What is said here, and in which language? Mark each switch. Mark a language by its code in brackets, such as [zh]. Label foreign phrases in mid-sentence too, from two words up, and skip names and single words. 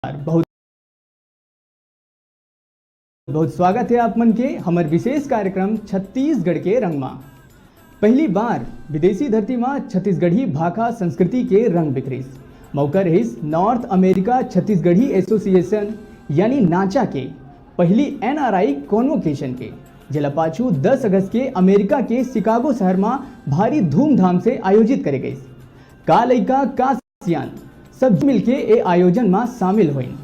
[hne] बहुत बहुत स्वागत है आप मन के हमारे विशेष कार्यक्रम छत्तीसगढ़ के रंगमा। पहली बार विदेशी धरती में छत्तीसगढ़ी भाषा संस्कृति के रंग बिखरिस। मौका रहिस नॉर्थ अमेरिका छत्तीसगढ़ी एसोसिएशन यानी नाचा के पहली [en] NRI convocation [hne] के जिला पाछू 10 अगस्त के अमेरिका के शिकागो शहर में भारी धूमधाम से आयोजित करे गई। का लइका का सियान सब मिलके ए आयोजन में शामिल हुई।